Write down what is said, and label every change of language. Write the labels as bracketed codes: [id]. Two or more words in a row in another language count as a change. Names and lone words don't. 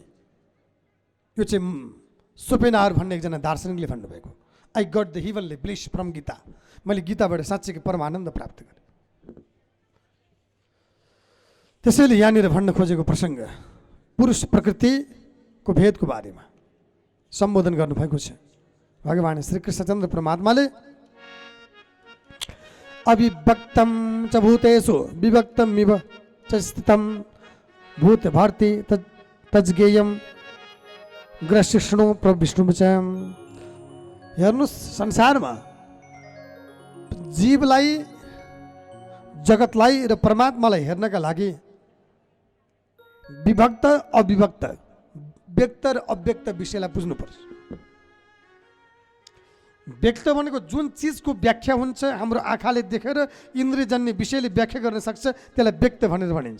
[ne] यो चाहिँ सोपेनहावर भन्ने एकजना दार्शनिकले भन्नुभएको। [en] I got the heavenly bliss from Gita. [ne] मैले गीताबाट साँच्चैकै परमानन्द प्राप्त गरेँ। त्यसैले यहाँनिर भन्न खोजेको प्रसङ्ग पुरुष प्रकृतिको भेदको बारेमा सम्बोधन गर्नुभएको छ। भगवान् श्री कृष्णचन्द्र परमात्माले [sa] अविभक्तं च भूतेषु विभक्तमिव च स्थितं भूत भर्ति तज्ज्ञेयं ग्रसिष्णु प्रविष्णु च। [ne] हेर्नुहोस्, संसारमा जीवलाई, जगतलाई र परमात्मालाई हेर्नका लागि विभक्त अविभक्त, व्यक्त र अव्यक्त विषयलाई बुझ्नुपर्छ। व्यक्त भनेको जुन चिजको व्याख्या हुन्छ, हाम्रो आँखाले देखेर इन्द्रियजन्य विषयले व्याख्या गर्न सक्छ, त्यसलाई व्यक्त भनेर भनिन्छ।